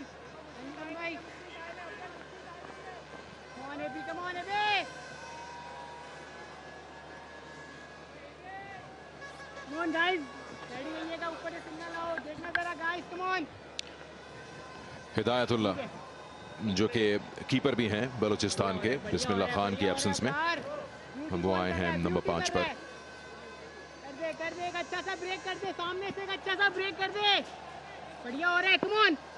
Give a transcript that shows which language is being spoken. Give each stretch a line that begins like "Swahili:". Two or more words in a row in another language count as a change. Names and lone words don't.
English: Come on, Abhi, come on, Abhi! Come on, guys!
Hindi: Ready होइएगा, ऊपर से सिग्नल आओ, देखना जरा
English: guys, come on!
Hindi: हिदायतुल्लाह जो कि कीपर भी हैं बलूचिस्तान के, बिस्मिल्लाह खान की एब्सेंस में वो आए हैं नंबर 5 पर। कर दे, एक अच्छा सा ब्रेक कर दे, सामने से एक अच्छा सा ब्रेक कर दे, बढ़िया हो रहा है,
English: come on.